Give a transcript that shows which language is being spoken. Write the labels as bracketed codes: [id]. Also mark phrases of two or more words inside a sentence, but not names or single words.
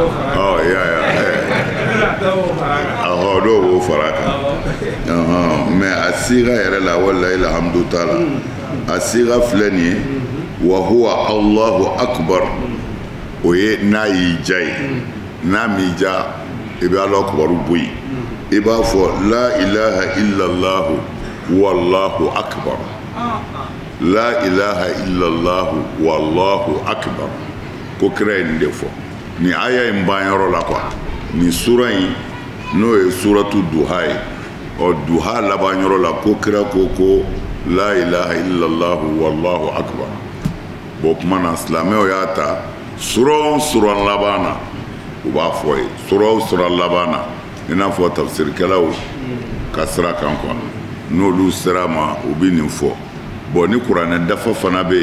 [bm] dɔw b'o fara kan mɛ a siga yɛrɛ la [ar] ولله الحمد [bm] t'a la a siga filɛ nin ye [ar] وهو الله أكبر [bm] o ye n'a y'i ja ye n'a m'i ja i bɛ [ar] الله أكبر [bm] bɔ yen i b'a fɔ [ar] لا إله إلا الله والله أكبر لا إله إلا الله والله أكبر [bm] ko kira ye nin de fɔ nin aya in ban yɔrɔ la quoi nin sura in n'o ye suratu duha ye duha laban yɔrɔ la ko kira ko [ar] لا إله إلا الله والله أكبر [bm] bon kuma na silamɛw y'a ta sura laban na u b'a fɔ ye sura laban na i n'a fɔ tafsirikɛlaw ka sira kan quoi n'olu sera ma u bɛ nin fɔ bon ni kuranɛ dafa fana bɛ